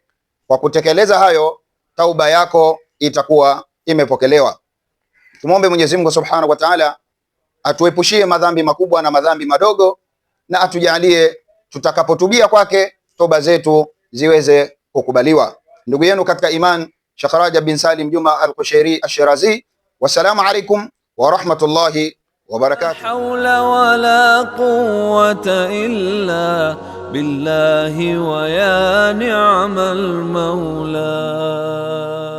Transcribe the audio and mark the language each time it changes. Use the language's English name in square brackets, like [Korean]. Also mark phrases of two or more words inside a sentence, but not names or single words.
[Swahili] Kwa kutekeleza hayo, tauba yako itakuwa imepokelewa. Tumwombe Mwenyezi Mungu [Arabic] سبحانه وتعالى [Swahili] atuepushie madhambi makubwa na madhambi madogo, na atujalie tutakapotubia kwake toba zetu ziweze kukubaliwa. Ndugu yenu katika iman, Sheikh Rajab bin Salim Juma Al-Kushairi Ash-Shirazi. [Arabic] والسلام عليكم ورحمة الله وبركاته. لا حول ولا قوة إلا بالله ويا نعم المولى.